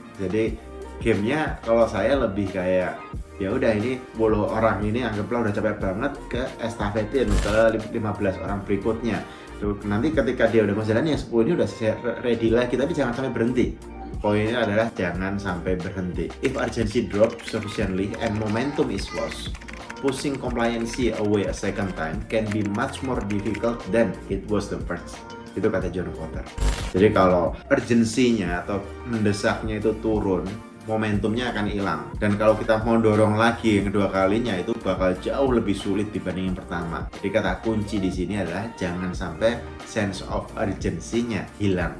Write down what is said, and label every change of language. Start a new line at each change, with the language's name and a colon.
Indonesian: Jadi gamenya kalau saya lebih kayak ya udah ini 10 orang ini anggaplah udah capek banget, ke estafetin ke 15 orang berikutnya. Tuh, nanti ketika dia udah mau jalan yang 10 ini udah ready lagi, tapi jangan sampai berhenti. Poinnya adalah jangan sampai berhenti.
English: If urgency drops sufficiently and momentum is lost, pushing compliancy away a second time can be much more difficult than it was the first.
Indonesian: Itu kata John Kotter. Jadi kalau urgensinya atau mendesaknya itu turun, momentumnya akan hilang. Dan kalau kita mau dorong lagi yang kedua kalinya, itu bakal jauh lebih sulit dibanding yang pertama. Jadi kata kunci di sini adalah jangan sampai sense of urgency-nya hilang.